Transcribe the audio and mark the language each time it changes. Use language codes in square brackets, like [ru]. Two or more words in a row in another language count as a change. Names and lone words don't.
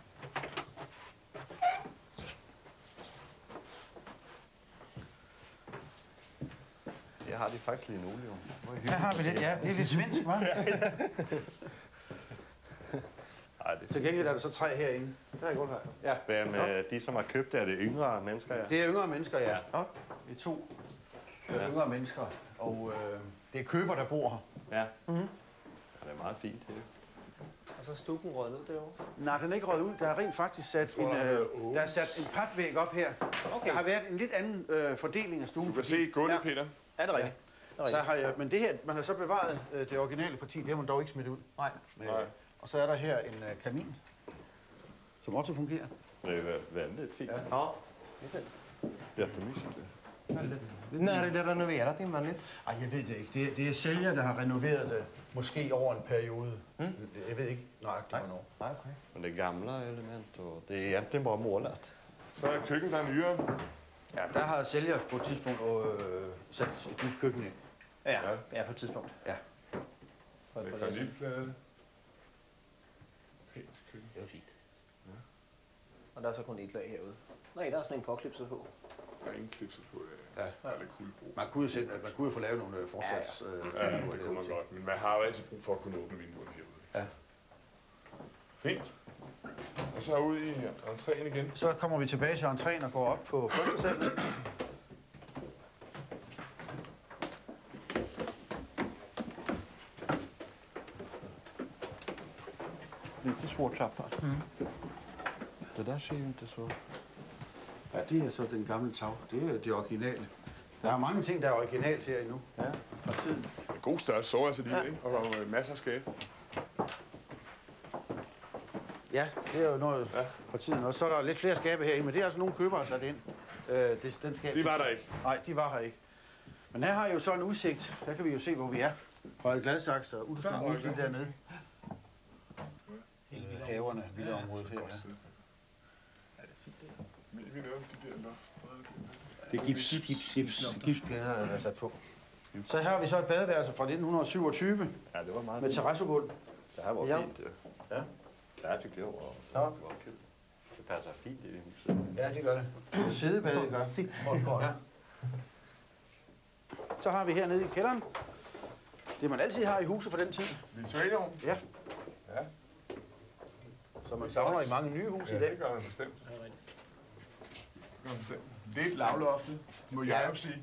[da] Jeg har det faktisk lige nu, jo. Her har vi det, ja. Det er lidt svensk, hva'? Nej, det Til gengæld er der så træ herinde. [sv] Det är gott här. [da] Ja. Hvad med de, som har købt det? Er det yngre mennesker? Ja. Det er yngre mennesker, ja. Det er 2 yngre mennesker, og det er køber, der bor her. Ja. Ja, det er meget fint. Det. [sv] Och så stucken [da] røget ud derovre. Nej, den er ikke røget ud. Der er rent faktisk sat en patvæg op her. Okay. Der har været en lidt anden fordeling af stuen. Du kan se gulvet, Peter. Er det rigtigt? Men det her, man har så bevaret det originale parti, det har man dog ikke smidt ud. Nej. Og så er der her en kamin, som også fungerer. [sv] Det er väldigt fint. Ja. Ja, det är fint. Jättemysigt. Här När är det renoverat invändigt? [da] Ej, jeg ved det ikke. Det er sælger, der har renoveret det, måske over en periode. Jeg ved ikke nøjagtigt, hvornår. Nej, okay. [sv] Men det är gamla element och det är egentligen bara målat. [da] Så er køkken, der er nyere. Ja, der har sælger på et tidspunkt sat et nyt køkken ind. Ja, på et tidspunkt. Ja. Det er granitplade. Pænt køkken. Det er fint. Ja. Og der er så kun et lag herude. Nej, der er sådan en påklipset på. Der er ingen klipset på det. Ja. Der er lidt kuldebrug. Man kunne jo få lavet nogle forsats. Ja, det kunne man godt. Men man har jo altid brug for at kunne åbne vinduerne herude. Ja. Fint. Og så ud i entréen igen. Så kommer vi tilbage til entréen og går op på første sal. [sv] Lite svår trappa. Det där ser ju inte så... [da] Ja, det er så den gamle tag. Det er det originale. Der er mange ting, der er originalt her endnu. Ja. Fra tiden. God størrelse soveværelse lige, ikke? Og masser af skab. Ja, det er jo noget fra tiden. Og så er der lidt flere skabe herinde, men det er altså nogle købere sat ind. Den skab, De var der ikke. Nej, de var her ikke. Men her har I jo så en udsigt. Der kan vi jo se, hvor vi er. Høje Gladsaxe og Uddesund Husly dernede. Haverne, villaområdet her. Det er gipsplader, der er sat på. Så her har vi så et badeværelse fra 1927 Ja, det var meget med terrassegulv. [sv] Det här var fint. Ja. Det här tyckte jag var kul. Det passar fint i huset. [da] Ja, det gør det. Sidebad, det gør. Ja. Så har vi hernede i kælderen. Det man altid har i huset for den tid. Victoriaovn? Ja. Ja. Som man savner i mange nye huse i dag. Det gør man bestemt. Lidt lavloftet, må jeg jo sige.